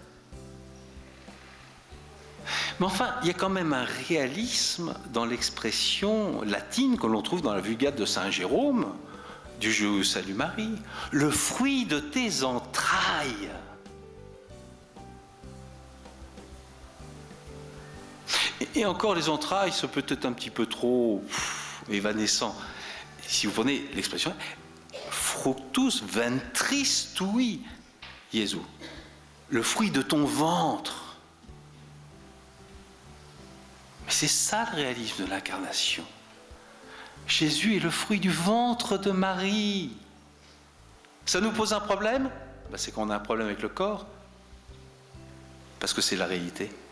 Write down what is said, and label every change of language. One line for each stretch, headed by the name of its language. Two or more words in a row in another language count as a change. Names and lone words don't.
French: Mais enfin, il y a quand même un réalisme dans l'expression latine que l'on trouve dans la Vulgate de Saint Jérôme, du Je vous salue Marie, le fruit de tes entrailles. Et encore, les entrailles, c'est peut-être un petit peu trop évanescent. Si vous prenez l'expression,
Latin: fructus ventris tui,
French: Jésus, le fruit de ton ventre. Mais c'est ça le réalisme de l'incarnation. Jésus est le fruit du ventre de Marie. Ça nous pose un problème? C'est qu'on a un problème avec le corps, parce que c'est la réalité.